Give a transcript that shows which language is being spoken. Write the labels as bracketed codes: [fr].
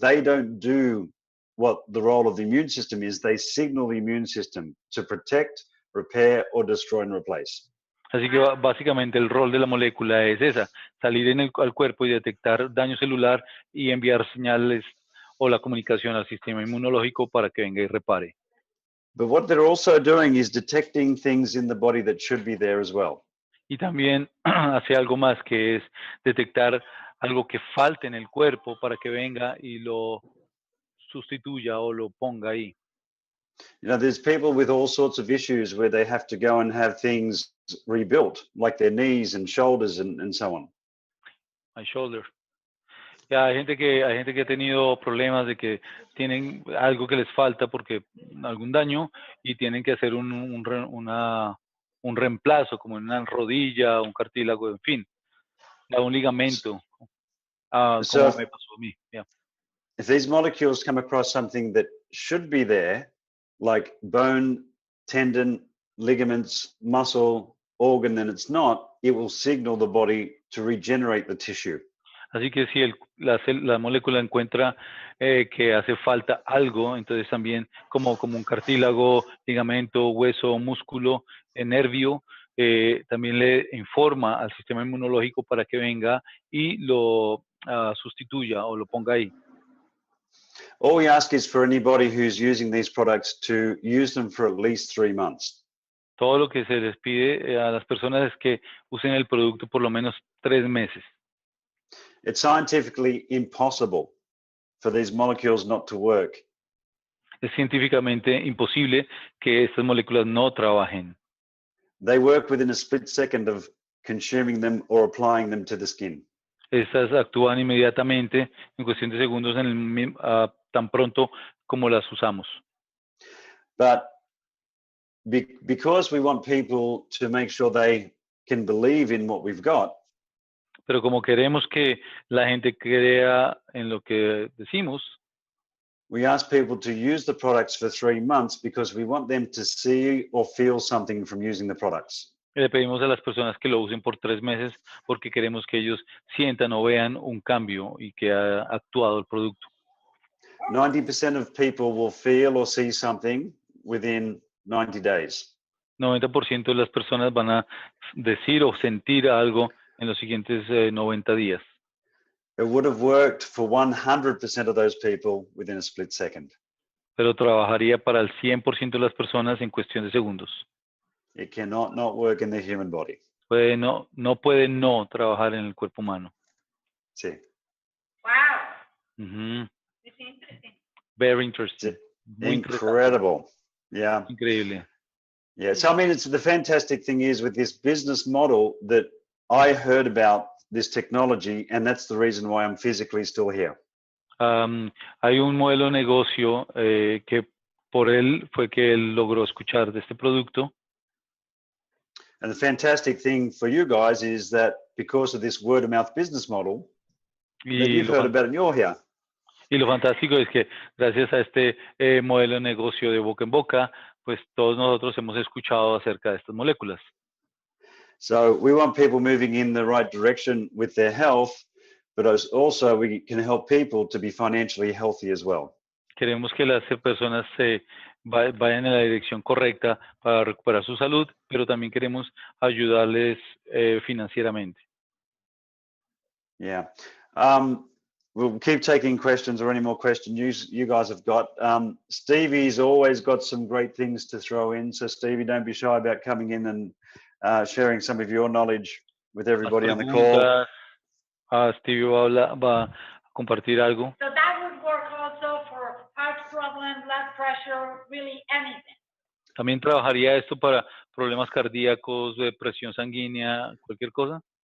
[en] They don't do what the role of the immune system is. They signal the immune system to protect, repair, or destroy and replace. [es] Así que básicamente el rol de la molécula es esa, salir al cuerpo y detectar daño celular y enviar señales o la comunicación al sistema inmunológico para que venga y repare. [en] But what they're also doing is detecting things in the body that should be there as well. [es] Y también hace algo más, que es detectar algo que falte en el cuerpo para que venga y lo sustituya o lo ponga ahí. [en] There's people with all sorts of issues where they have to go and have things rebuilt, like their knees and shoulders and so on. My shoulder. [es] Ya, hay gente que ha tenido problemas de que tienen algo que les falta porque algún daño y tienen que hacer un reemplazo, como en una rodilla, un cartílago, en fin, un ligamento, [en] So [es] como me pasó a mí. Yeah. [en] if these molecules come across something that should be there, like bone, tendon, ligaments, muscle, organ, and it's not, it will signal the body to regenerate the tissue. [es] Así que si la molécula encuentra que hace falta algo, entonces también como un cartílago, ligamento, hueso, músculo, nervio, también le informa al sistema inmunológico para que venga y lo sustituya o lo ponga ahí. [en] All we ask is for anybody who's using these products to use them for at least 3 months. [es] Todo lo que se les pide a las personas es que usen el producto por lo menos 3 meses. [en] It's scientifically impossible for these molecules not to work. [es] Es científicamente imposible que estas moléculas no trabajen. [en] They work within a split second of consuming them or applying them to the skin. [es] Estas actúan inmediatamente en cuestión de segundos tan pronto como las usamos. [en] But because we want people to make sure they can believe in what we've got, [es] Pero como queremos que la gente crea en lo que decimos, [en] we ask people to use the products for 3 months because we want them to see or feel something from using the products. [es] le pedimos a las personas que lo usen por 3 meses porque queremos que ellos sientan o vean un cambio y que ha actuado el producto. [en] 90% of people will feel or see something within 90 days. [es] 90% de las personas van a decir o sentir algo en los siguientes 90 días. [en] It would have worked for 100% of those people within a split second. [es] Pero trabajaría para el 100% de las personas en cuestión de segundos. [en] It cannot not work in the human body. [es] No puede no trabajar en el cuerpo humano. Sí. [en] Wow. It's interesting. Very interesting. Muy Incredible. Yeah. [es] Increíble. [en] Yeah. So, I mean, the fantastic thing is with this business model that I heard about this technology, and that's the reason why I'm physically still here. [es] Hay un modelo de negocio que por él fue que él logró escuchar de este producto. [en] And the fantastic thing for you guys is that because of this word of mouth business model that you've heard about and you're here. [es] Y lo fantástico es que gracias a este modelo de negocio de boca en boca, pues todos nosotros hemos escuchado acerca de estas moléculas. [en] So we want people moving in the right direction with their health, but also we can help people to be financially healthy as well. [es] Queremos que las personas vayan en la dirección correcta para recuperar su salud, pero también queremos ayudarles financieramente. [en] Yeah. We'll keep taking questions or any more questions you guys have got. Stevie's always got some great things to throw in. So Stevie, don't be shy about coming in and sharing some of your knowledge with everybody on the call. [es] Stevie va a compartir algo. [en] So that would work also for heart problem, blood pressure, really anything. [es] También trabajaría esto para problemas cardíacos, de presión sanguínea, cualquier cosa.